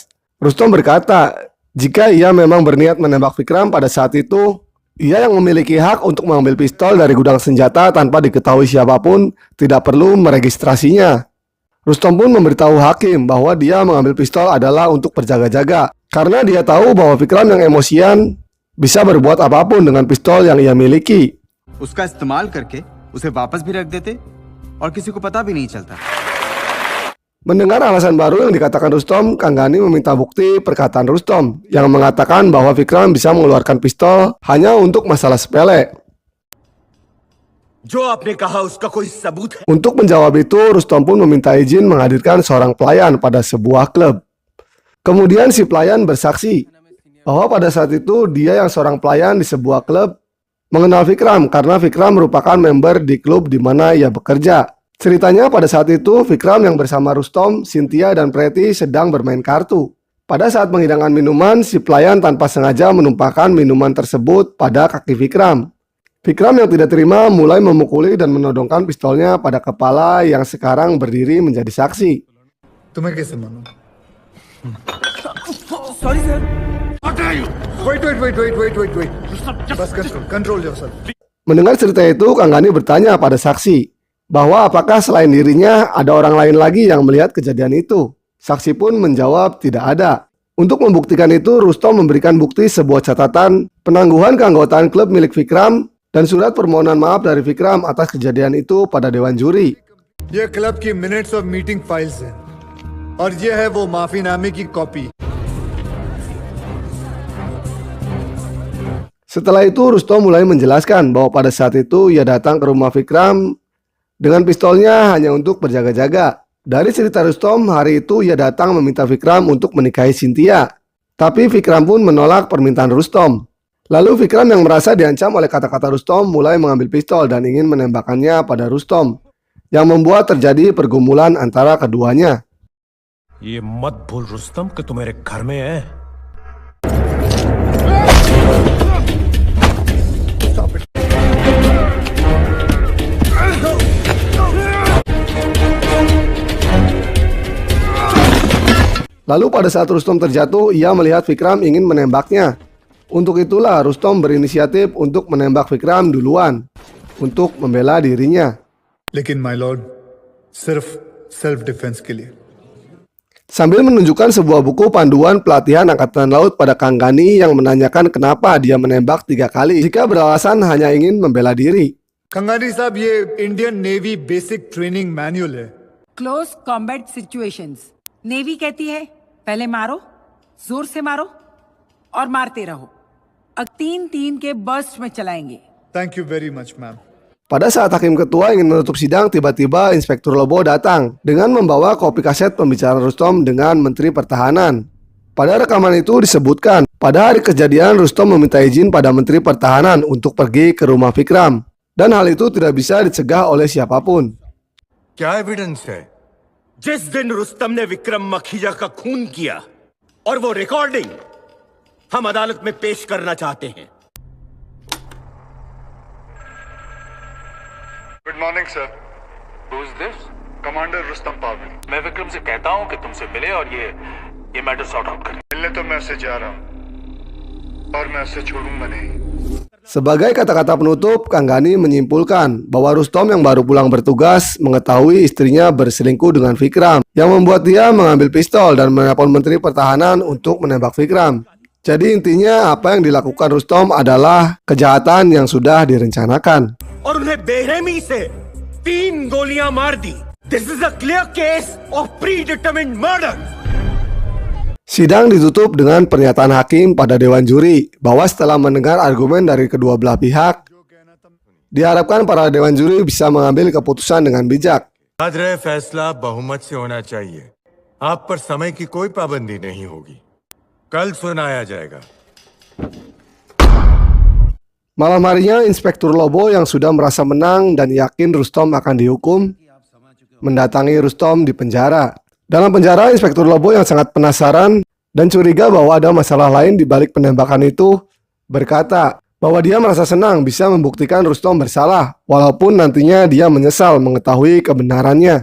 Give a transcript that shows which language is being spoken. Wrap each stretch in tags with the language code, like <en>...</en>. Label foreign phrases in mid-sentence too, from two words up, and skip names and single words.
<id>Rustom berkata, jika ia memang berniat menembak Vikram pada saat itu, ia yang memiliki hak untuk mengambil pistol dari gudang senjata tanpa diketahui siapapun, tidak perlu meregistrasinya. Rustom pun memberitahu hakim bahwa dia mengambil pistol adalah untuk berjaga-jaga, karena dia tahu bahwa Vikram yang emosian bisa berbuat apapun dengan pistol yang ia miliki.</id> <hi>उसका इस्तेमाल करके उसे वापस भी रख देते और किसी को पता भी नहीं चलता.</hi> <id>Mendengar alasan baru yang dikatakan Rustom, Kang Gani meminta bukti perkataan Rustom yang mengatakan bahwa Vikram bisa mengeluarkan pistol hanya untuk masalah sepele.</id> <hi>जो आपने कहा उसका कोई सबूत है?</hi> <id>Untuk menjawab itu, Rustom pun meminta izin menghadirkan seorang pelayan pada sebuah klub. Kemudian si pelayan bersaksi bahwa pada saat itu dia yang seorang pelayan di sebuah klub mengenal Vikram karena Vikram merupakan member di klub di mana ia bekerja. Ceritanya pada saat itu Vikram yang bersama Rustom, Cynthia dan Preti sedang bermain kartu. Pada saat menghidangkan minuman, si pelayan tanpa sengaja menumpahkan minuman tersebut pada kaki Vikram. Vikram yang tidak terima mulai memukuli dan menodongkan pistolnya pada kepala yang sekarang berdiri menjadi saksi.</id> <hi>तुम्हें कैसे मालूम?</hi> <en>sorry sir. Wait. बस control yourself.</en> <id>Mendengar cerita itu, Kang Gani bertanya pada saksi bahwa apakah selain dirinya ada orang lain lagi yang melihat kejadian itu. Saksi pun menjawab tidak ada. Untuk membuktikan itu, Rustom memberikan bukti sebuah catatan penangguhan keanggotaan klub milik Vikram dan surat permohonan maaf dari Vikram atas kejadian itu pada Dewan Juri.</id> <hi>ये क्लब की</hi> <en>minutes of meeting files</en> <hi>हैं और ये है वो माफीनामे की कॉपी.</hi> <id>Setelah itu, Rustom mulai menjelaskan bahwa pada saat itu ia datang ke rumah Vikram dengan pistolnya hanya untuk berjaga-jaga. Dari cerita Rustom, hari itu ia datang meminta Vikram untuk menikahi Cynthia. Tapi Vikram pun menolak permintaan Rustom. Lalu Vikram yang merasa diancam oleh kata-kata Rustom mulai mengambil pistol dan ingin menembakkannya pada Rustom, yang membuat terjadi pergumulan antara keduanya.</id> <hi>ये मत भूल रुस्तम कि तू मेरे घर में है.</hi> <id>Lalu pada saat Rustom terjatuh, ia melihat Vikram ingin menembaknya. Untuk itulah Rustom berinisiatif untuk menembak Vikram duluan untuk membela dirinya.</id> <hi>लेकिन</hi> <en>my lord</en> <hi>सिर्फ</hi> <en>self defence</en> <hi>के लिए.</hi> <id>Sambil menunjukkan sebuah buku panduan pelatihan Angkatan Laut pada Kang Gani yang menanyakan kenapa dia menembak 3 kali jika beralasan hanya ingin membela diri.</id> <hi>कंगानी साहब ये</hi> <en>Indian Navy basic training manual</en> <hi>है.</hi> <en>close combat situations navy</en> <hi>कहती है पहले मारो, जोर से मारो और मारते रहो. अब 3-3 के बर्स्ट में चलाएंगे.</hi> <en>thank you very much ma'am.</en> <id>Pada saat hakim ketua ingin menutup sidang, tiba-tiba Inspektur Lobo datang dengan membawa kopi kaset pembicaraan Rustom dengan Menteri Pertahanan. Pada rekaman itu disebutkan, pada hari kejadian Rustom meminta izin pada Menteri Pertahanan untuk pergi ke rumah Vikram. Dan hal itu tidak bisa dicegah oleh siapapun.</id> <hi>क्या एविडेंस है? जिस दिन रुस्तम ने विक्रम मखीजा का खून किया और वो रिकॉर्डिंग हम अदालत में पेश करना चाहते हैं.</hi> <en>good morning sir. Who is this?</en> <hi>कमांडर रुस्तम पावली. मैं विक्रम से कहता हूँ कि तुमसे मिले और ये</hi> <en>matter sort out</en> <hi>करें. मिलने तो मैं उससे जा रहा हूँ और मैं उससे छोड़ूंगा नहीं.</hi> <id>Sebagai kata-kata penutup, Kang Gani menyimpulkan bahwa Rustom yang baru pulang bertugas mengetahui istrinya berselingkuh dengan Vikram, yang membuat dia mengambil pistol dan menelpon Menteri Pertahanan untuk menembak Vikram. Jadi intinya apa yang dilakukan Rustom adalah kejahatan yang sudah direncanakan.</id> <hi>और उन्हें बेरहमी से 3 गोलियां मार दी.</hi> <en>This is a clear case of predetermined murder.</en> <id>Sidang ditutup dengan pernyataan hakim pada Dewan Juri bahwa setelah mendengar argumen dari kedua belah pihak, diharapkan para Dewan Juri bisa mengambil keputusan dengan bijak.</id> <hi>याद रहे फैसला बहुमत से होना चाहिए. आप पर समय की कोई पाबंदी नहीं होगी. कल सुनाया जाएगा.</hi> <id>Malam harinya, Inspektur Lobo yang sudah merasa menang dan yakin Rustom akan dihukum, mendatangi Rustom di penjara. Dalam penjara, Inspektur Lobo yang sangat penasaran dan curiga bahwa ada masalah lain di balik penembakan itu berkata bahwa dia merasa senang bisa membuktikan Rustom bersalah, walaupun nantinya dia menyesal mengetahui kebenarannya.</id>